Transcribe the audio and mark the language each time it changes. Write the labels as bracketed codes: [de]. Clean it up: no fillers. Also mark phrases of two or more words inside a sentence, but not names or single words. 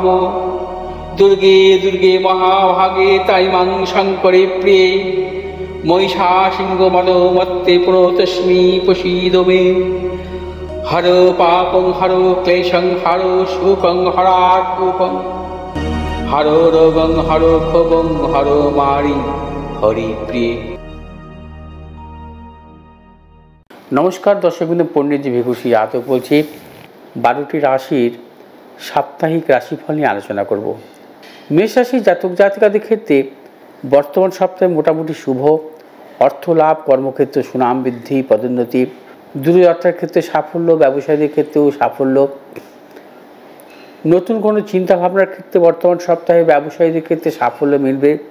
[sa] दुर्गे दुर्गे महाभागे ताइमां शङ्करे प्रिये महिषासिंहमदोमत्ते प्रणतोऽस्मि प्रसीद मे। हरो पापं हरो क्लेशं हरो शोकं हरात्मकं हरो रोगं हरो क्षोभं हरो मारि हरिप्रिये। [bn] নমস্কার দর্শকবৃন্দ, পণ্ডিতজি ভিখুসি যাদব বলছি। 12টি রাশির সাপ্তাহিক রাশিফল নিয়ে আলোচনা করব। মেষ রাশির জাতক জাতিকাদের ক্ষেত্রে বর্তমান সপ্তাহে মোটামুটি শুভ, অর্থ লাভ, কর্মক্ষেত্রে সুনাম বৃদ্ধি, পদোন্নতি, দূরযাত্রার ক্ষেত্রে সাফল্য, ব্যবসায়ীদের ক্ষেত্রেও সাফল্য, নতুন কোনো চিন্তাভাবনার ক্ষেত্রে বর্তমান সপ্তাহে ব্যবসায়ীদের ক্ষেত্রে সাফল্য মিলবে।